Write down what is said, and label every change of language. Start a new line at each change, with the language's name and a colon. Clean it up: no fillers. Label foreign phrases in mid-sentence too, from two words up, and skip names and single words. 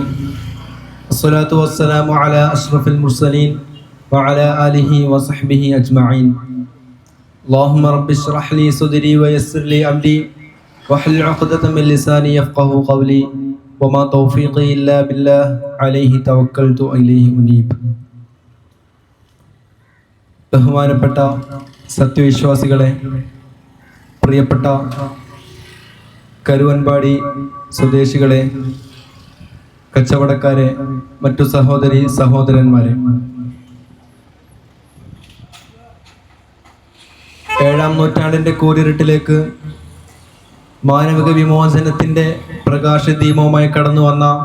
Arabic: الصلاة والسلام على أشرف المرسلين وعلى آله وصحبه أجمعين. اللهم رب اشرح لي صدري ويسر لي أمري واحلل عقدة من لساني يفقه قولي وما توفيقي إلا بالله عليه توكلت إليه أنيب.
Malayalam: ബഹുമാനപ്പെട്ട സത്യവിശ്വാസികളെ, പ്രിയപ്പെട്ട കരുവൻപാടി സ്വദേശികളെ, കച്ചവടക്കാരെ, മറ്റു സഹോദരി സഹോദരന്മാരെ, ഏഴാം നൂറ്റാണ്ടിൻ്റെ കൂരിരുട്ടിലേക്ക് മാനവിക വിമോചനത്തിൻ്റെ പ്രകാശദീപവുമായി കടന്നു വന്ന